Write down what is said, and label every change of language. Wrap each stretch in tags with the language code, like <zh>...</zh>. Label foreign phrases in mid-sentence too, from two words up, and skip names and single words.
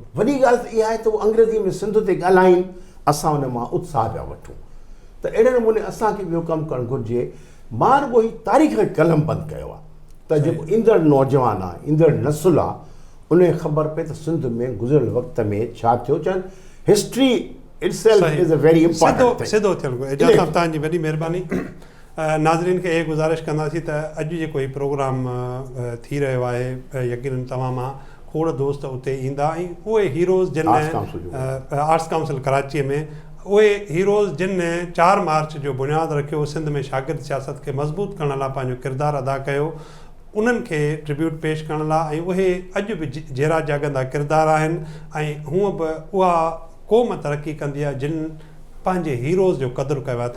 <sd>वॾी ॻाल्हि त इहा आहे त उहो अंग्रेज़ी में सिंध ते ॻाल्हाइनि असां हुन मां उत्साह पिया वठूं त अहिड़े नमूने असांखे ॿियो कमु करणु घुरिजे। मां रुॻो ही तारीख़ खे कलम बंदि कयो आहे त जेको ईंदड़ नौजवान आहे ईंदड़ नसुल आहे उनखे ख़बर पए त सिंध में गुज़िरियल वक़्त में छा थियो।</sd> <en>चवनि हिस्ट्री itself is a very important thing।</en> <sd>सिधो थियणु घुरिजे। एजाज़ साहिबु तव्हांजी वॾी महिरबानी। नाज़रीन खे इहे गुज़ारिश कंदासीं त अॼु जेको हीउ प्रोग्राम थी रहियो आहे यकीनन तव्हां मां खोड़ दोस्त उते ईंदा ऐं उहे हीरोज़ जिन आर्ट्स काउंसिल कराचीअ में उहे हीरोज़ जिन 4 मार्च जो बुनियादु रखियो सिंध में शागिर्द सियासत खे मज़बूत करण लाइ पंहिंजो किरदारु अदा कयो उन्हनि खे ट्रिब्यूट पेश करण लाइ ऐं उहे अॼु बि जहिड़ा जाॻंदा किरदार आहिनि ऐं हूअं बि उहा क़ौम तरक़ी कंदी आहे जिन पंहिंजे हीरोज़ जो क़दुरु कयो आहे।</sd>